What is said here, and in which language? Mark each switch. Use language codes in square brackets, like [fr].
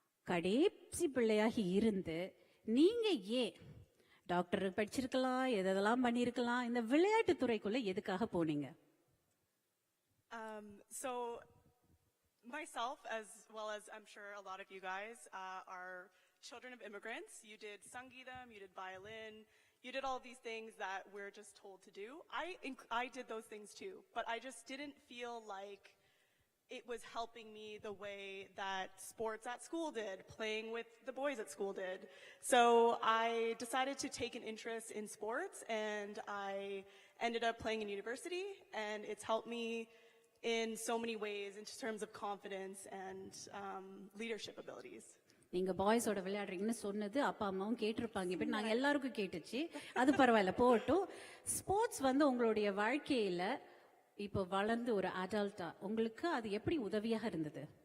[ta] கடைசி பிள்ளையாகி இருந்து நீங்க ஏன் டாக்டர் படிச்சிருக்கலாம், எதெல்லாம் பண்ணிருக்கலாம், இந்த விளையாட்டு துறைக்குள்ள எதுக்காக போனீங்க? [en] So myself, as well as I'm sure a lot of you guys, are children of immigrants. You did Sangeetam, you did violin, you did all these things that we're just told to do. I did those things too, but I just didn't feel like it was helping me the way that sports at school did, playing with the boys at school did. So I decided to take an interest in sports, and I ended up playing in university, and it's helped me in so many ways in terms of confidence and leadership abilities. [ta] நீங்க பாய்ஸோட விளையாடுறீங்கன்னு சொன்னது அப்பா அம்மாவும் கேட்டிருப்பாங்க, இப்ப நாங்க எல்லாருக்கும் கேட்டுச்சு, அது பரவாயில்ல போட்டும். ஸ்போர்ட்ஸ் வந்து உங்களுடைய வாழ்க்கையில இப்போ வளர்ந்து ஒரு அடல்ட்டா உங்களுக்கு அது எப்படி உதவியாக இருந்தது?